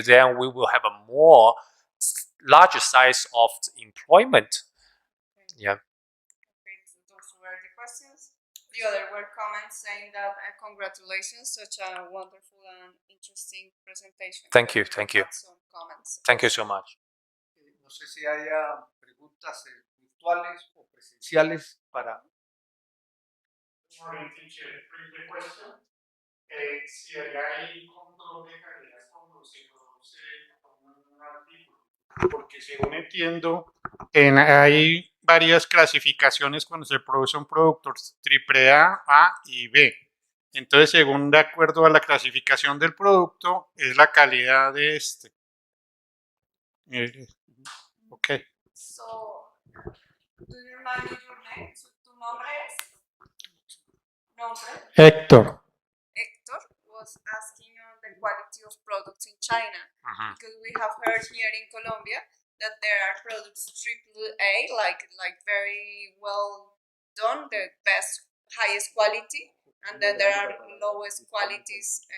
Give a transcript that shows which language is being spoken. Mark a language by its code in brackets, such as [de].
[en] Then we will have a more larger size of employment. Yeah. Okay, so those were the questions. The other were comments saying that congratulations, such a wonderful and interesting presentation. Thank you, thank you. Some comments. Thank you so much. [es] No sé si haya preguntas virtuales o presenciales para... [en] Morning, teacher. The question, [es] si hay control de calidad cuando se produce un artículo, porque según entiendo, hay varias clasificaciones cuando se produce un producto, AAA, A y B. Entonces, según de acuerdo a la clasificación del producto, es la calidad de este. [en] Okay. So, do you remind me your name? [es] ¿Tu nombre es? Héctor. [en] Hector was asking on the quality of products in China, because we have heard here in Colombia that there are products AAA, like very well done, the best, highest quality, and then there are lowest qualities.